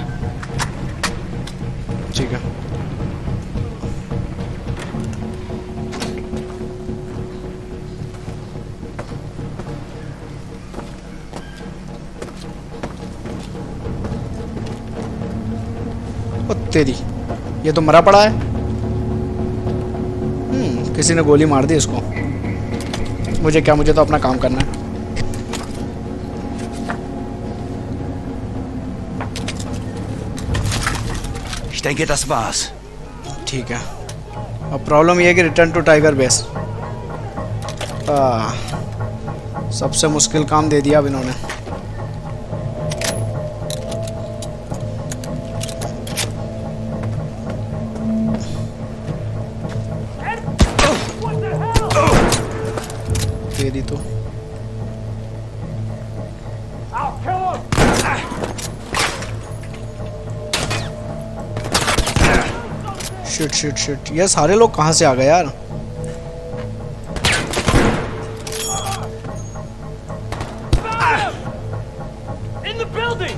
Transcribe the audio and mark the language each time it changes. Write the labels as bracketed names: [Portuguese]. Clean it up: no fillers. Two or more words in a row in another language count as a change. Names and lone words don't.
[Hindi] ठीक है, तेरी ये तो मरा पड़ा है। किसी ने गोली मार दी इसको। मुझे क्या, मुझे तो अपना काम करना है। [German] Ich denke, das war's. [Hindi] ठीक है, अब प्रॉब्लम ये है कि [English] return to Tiger Base. [Hindi] सबसे मुश्किल काम दे दिया अब इन्होंने। तेरी तो [English] shit shit shit, [Hindi] ये सारे लोग कहाँ से आ गए यार। [English] In the building!